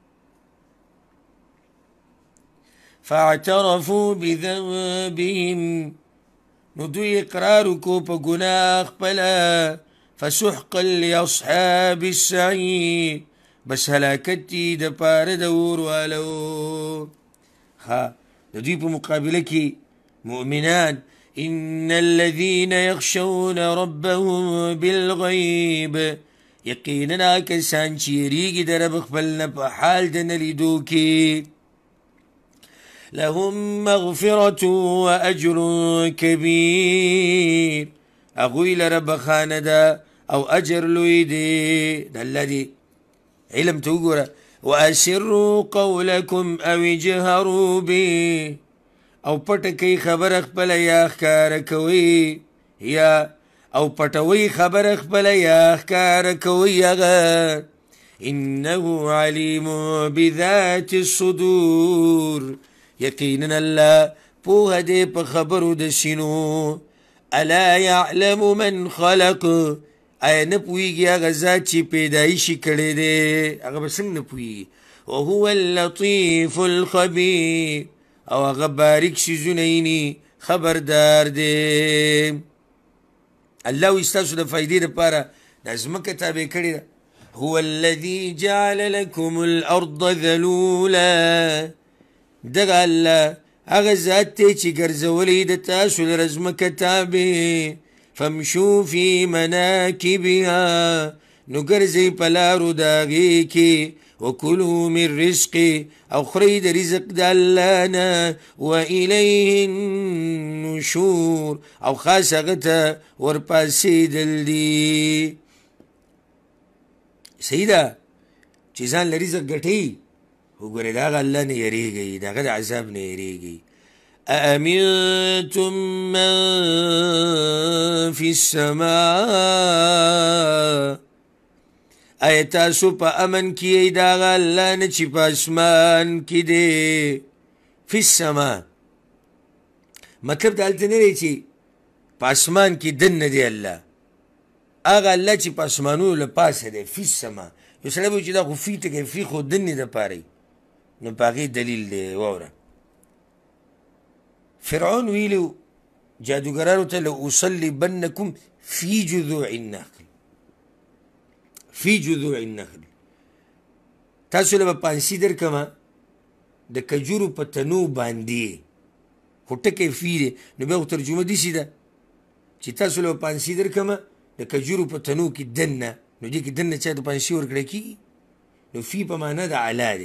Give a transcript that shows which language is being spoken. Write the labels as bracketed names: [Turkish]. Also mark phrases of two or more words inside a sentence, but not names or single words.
[Arabic] فاعترفوا بذنبهم، [Pashto] نو دوی اقرار وکړو په ګناه خپله، [Arabic] فسحقا لاصحاب السعیر، [Pashto] بس هلاکت دی د پاره د اور والو. ها د دوی په مقابله کې مؤمنان، [Arabic] إن الذين يخشون ربهم بالغيب، [Pashto] یقینا کسان چې یریږي د رب خپل نه په حال د نه لیدو کې، [Arabic] لهم مغفرة وأجر كبير، [Pashto] هغوی لره بخانه ده او اجر لوی دی. د الله دی علم ته وګوره، [Arabic] وأسروا قولكم أو اجهروا به، [Pashto] او پټه کوي خبره خپله یا ښکاره کوي، یا او پټوي خبره خپله یا ښکاره کوي هغه. [Arabic] انه علیم بذات الصدور، [Pashto] یقینا الله پوهه دی په خبرو د سینو. [Arabic] الا یعلم من خلق، [Pashto] آیا نه پوهېږي هغه ذات چې پیدایشي کړی دی، هغه به څنګه نه پوهېږي. [Arabic] وهو اللطیف الخبیر، [Pashto] او هغه باریک څیزونه ییني خبردار دی. الله وایي ستاسو د فایدې دپاره دا ځمکه تابع کړې ده. [Arabic] هو الذي جعل لكم الارض ذلولا، [Pashto] دغه الله هغه ذات دی چې ګرځولی د تاسو لره ځمکه تابع. [Arabic] فامشوا في مناکبها، [Pashto] نو ګرځئ په لارو د هغې کې. [Arabic] وکلوا من رزقه، [Pashto] او خورئ د رزق د الله نه. [Arabic] وإلیه النشور، [Pashto] او خاص هغه ته ورپاسېدل دي. صحیح ده چې ځان له رزق ګټئ، وګورئ د هغه الله نه یریږئ، د هغه د عذاب نه یریږئ. [Arabic] أأمنتم من في السماء، [Pashto] آیا تاسو په امن کې یئ د هغه الله نه چې په اسمان کې دی. [Arabic] فی السما [Pashto] مطلب د هلته نه دی چې په اسمان کې دننه دی الله، هغه الله چې په اسمانونو له پاسه دی [Arabic] فی السما. [Pashto] یو سړی به وایي چې دا خو فی ټکی فی خو دنې دپاره وي، نو په هغې دلیل دی. واوره فرعون ویلي جادوګرانو ته [Arabic] لأصلبنکم فی جذوع النخل، فی جذوع النخل، [Pashto] تاسو له به پانسي درکمه د کجورو په تنو باندې، خو ټکی فی دی، نو بیا خو ترجمه داسې ده چې تاسو له به پانسي درکمه د کجورو په تنو کې دننه، نو دې کې دننه چا ته پانسي ورکړی کېږي، نو فی په معنا د علا دی.